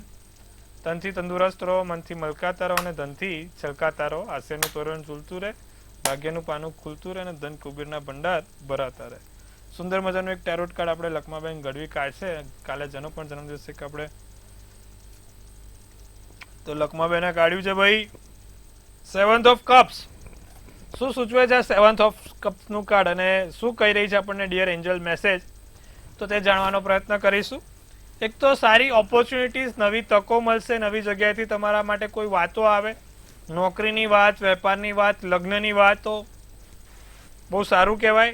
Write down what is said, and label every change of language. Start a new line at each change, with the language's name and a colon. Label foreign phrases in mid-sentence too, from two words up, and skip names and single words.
Gujarati: તનથી તંદુરસ્ત રહો, મનથી મલકાતા રહો અને ધનથી છલકાતા રહો. હાસ્યનું તોરણ ઝૂલતું રહે, ભાગ્યનું પાનું ખુલતું રહે અને ધન કુબેરના ભંડાર ભરાતા રહે. સુંદર મજાનું એક ટેરોટ કાર્ડ આપણે લખમાબેન ગઢવી કાઢશે. કાલે જેનો પણ જન્મદિવસ છે કે આપણે તો લખમાબેને કાઢ્યું છે ભાઈ 7th of Cups. શું સૂચવે છે 7th of Cups નું કાર્ડ અને શું કહી રહી છે આપણને
English: dear angel message,
Gujarati: તો તે જાણવાનો પ્રયત્ન કરીશું. એક તો સારી ઓપોર્ચ્યુનિટીઝ, નવી તકો મળશે. નવી જગ્યાએથી તમારા માટે કોઈ વાતો આવે. નોકરીની વાત, વેપારની વાત, લગ્નની વાત, તો બહુ સારું કહેવાય.